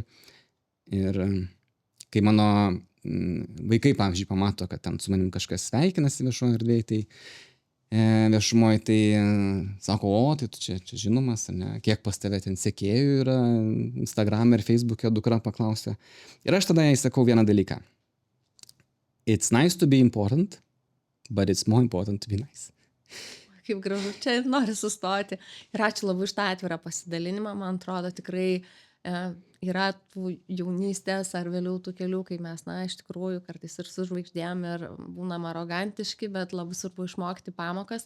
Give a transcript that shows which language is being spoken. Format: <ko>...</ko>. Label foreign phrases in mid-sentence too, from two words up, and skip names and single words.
<lt>Ir kai mano vaikai, pavyzdžiui, pamato, kad ten su manim kažkas sveikinasi viešoje erdvėje, tai viešumoje, tai sako, tai tu čia žinomas, ar ne, kiek pas tave ten sekėjų yra Instagram ir Facebook'e, dukra paklausė. Ir aš tada jai sakau vieną dalyką.</lt> <en>It's nice to be important, but it's more important to be nice.</en> <lt>Kaip gražu, čia noriu sustoti. Ir ačiū labai už tą atvirą pasidalinimą. Man atrodo, tikrai yra tų jaunystės ar vėliau tų kelių, kai mes, iš tikrųjų, kartais ir su žvaigždėm ir būnam arogantiški, bet labai svarbu išmokti pamokas.</lt>